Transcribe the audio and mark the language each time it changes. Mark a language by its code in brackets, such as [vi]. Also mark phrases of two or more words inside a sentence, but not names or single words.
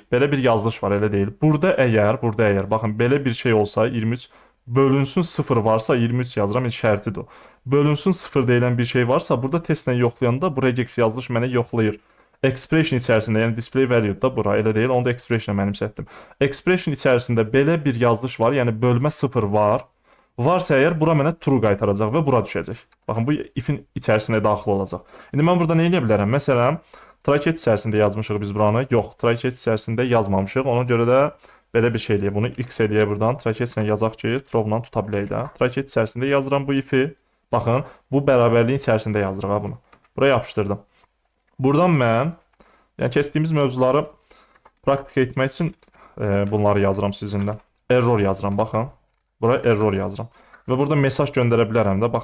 [az] Belə bir yazılış var, elə deyil. Burada əgər, baxın belə bir şey olsa 23 bölünsün 0 varsa 23 yazıram, şərtidir o. Bölünsün 0 deyilən bir şey varsa, burada testlə yoxlayanda bu regex yazılış mənə yoxlayır. Expression içərisində, yəni [en] display value- [az] da bura elə deyil, onu da expression-a mənimsətdim. Expression içərisində belə bir yazılış var, yəni bölmə 0 var. Varsa əgər bura mənə true qaytaracaq və bura düşəcək. Baxın, bu if-in içərisinə daxil olacaq. İndi mən burada nə edə bilərəm? Məsələn, [en] try-catch [az] içərisində yazmışıq biz buranı. Yox, [en] try-catch [az] içərisində yazmamışıq. Ona görə də belə bir şey eləyək. Bunu x eləyək buradan. [en] Try-catch- [az] lə yazaq ki, throw-la tuta bilək də. [en] Try-catch [az] içərisində yazıram bu if-i. Baxın, bu bərabərliyin içərisində yazırıq bunu. Buraya yapışdırdım. Buradan mən, yəni keçdiyimiz mövzuları praktika etmək üçün bunları yazıram sizinlə. Error yazıram, baxın. Buraya error yazıram. Və burada mesaj göndərə bilərəm də.